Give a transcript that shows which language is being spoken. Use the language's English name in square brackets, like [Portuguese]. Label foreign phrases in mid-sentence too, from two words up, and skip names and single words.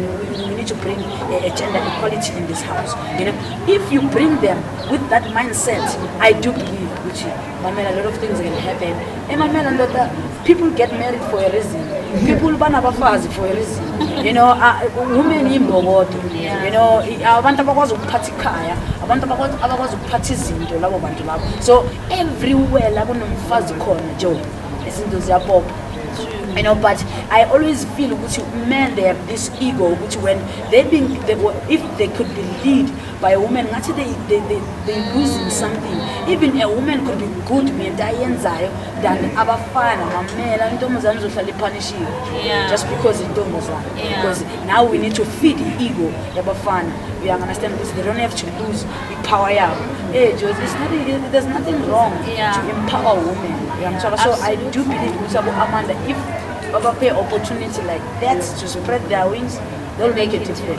[English] We need to bring a gender equality in this house. You know, if you bring them with that mindset, I do believe, which Mamela, a lot of things can happen. And Mamela, people get married for a reason. People ban abafazi for a reason. You know, women in Bogoto. You know, [Zulu] abantu abakwazi ukuphatha ikhaya, abantu abakwazi ukuphatha izinto labo bantu labo. [English] So everywhere [Zulu] la kunomfazi khona Joe. Izinto ziyapopha. [English] You know, but I always feel which men they have this ego, which when if they could be lead by a woman, actually they're losing something. Even a woman could be good than abafana, mamela, [Zulu] intombazane uzohlala ipunishiwe [English] just because intombazane. Because now we need to feed the ego yabafana. You understand? Because they don't have to lose the power. There's nothing wrong to empower women. So I do believe Amanda, if Baba pay opportunity like that to spread their wings, they'll make a difference.